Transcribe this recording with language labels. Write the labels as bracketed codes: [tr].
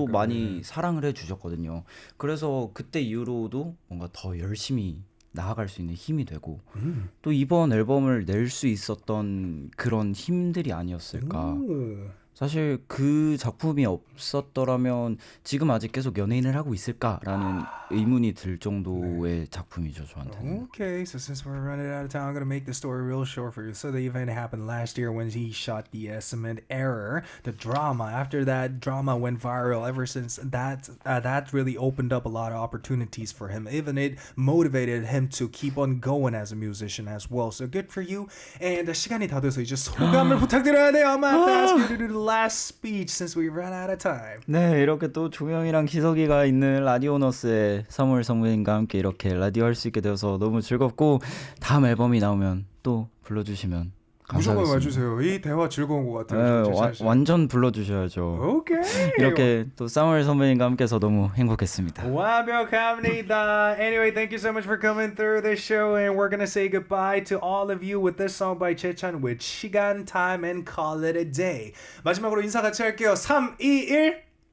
[ko] 또 많이 사랑을 해주셨거든요. 그래서 그때 이후로도 뭔가 더 열심히 나아갈 수 있는 힘이 되고 또 이번 앨범을 낼 수 있었던 그런 힘들이 아니었을까. 사실 그 작품이 없었더라면 지금 아직 계속 연예인을 하고 있을까라는 의문이 들 정도의 작품이죠, 저한테는. [en] Okay, so since we're running out of time, I'm gonna make the story real short for you. So the event happened last year when he shot the Cement Error, the drama. After that drama went viral, ever since that really opened up a lot of opportunities for him. Even it motivated him to keep on going as a musician as well. So good for you. [ko] And 시간이 다 돼서 이제 소감을 부탁드려야 돼요. [en] I'm gonna have to ask you to do the last speech since we ran out of time. [ko] 네, 이렇게 또 종영이랑 기석이가 있는 라디온 어스의 3월 선배님과 함께 이렇게 라디오 할 수 있게 되어서 너무 즐겁고 다음 앨범이 나오면 또 불러주시면 감사하겠습니다. 무조건 와주세요. 이 대화 즐거운 것 같아요. 완전 불러주셔야죠. [en] Okay. [ko] 이렇게 또 3월 선배님과 함께해서 너무 행복했습니다. 완벽합니다. [en] Anyway, thank you so much for coming through this show, and we're gonna say goodbye to all of you with this song by JAECHAN with 시간, time, and call it a day. [ko] 마지막으로 인사 같이 할게요. [en] 3, 2, 1.